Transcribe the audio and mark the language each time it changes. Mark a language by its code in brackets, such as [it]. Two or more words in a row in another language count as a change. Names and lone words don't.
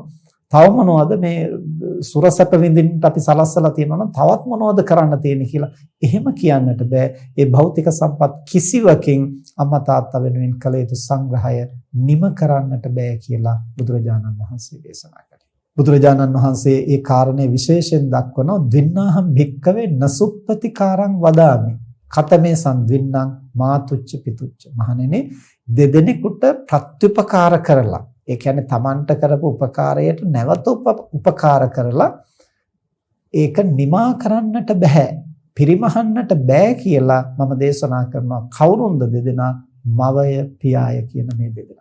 [si] තව මොනවද මේ සුරසැප විඳින්නට අපි සලස්සලා තියෙනවා නම් තවත් මොනවද කරන්න තියෙන්නේ කියලා එහෙම කියන්නට බෑ. ඒ භෞතික සම්පත් කිසිවකින් අම්මා තාත්තා වෙනුවෙන් කළ යුතු සංග්‍රහය නිම කරන්නට බෑ කියලා බුදුරජාණන් වහන්සේ දේශනා කළා. බුදුරජාණන් වහන්සේ ඒ කාරණේ විශේෂයෙන් දක්වනවා [pi] දින්නාහම් භික්කවේ නසුප්පතිකාරං වදාමි කතමේ සංදින්නම් මාතුච්ච පිතුච්ච. [si] මහණෙනි දෙදෙනෙකුට ප්‍රත්‍යුපකාර කරලා ඒ කියන්නේ තමන්ට කරපු උපකාරයට නැවත උපකාර කරලා ඒක නිමා කරන්නට බෑ, පිරිමහන්නට බෑ කියලා මම දේශනා කරනවා. කවුරුන්ද දෙදෙනා? මවය පියාය කියන මේ දෙදෙනාට.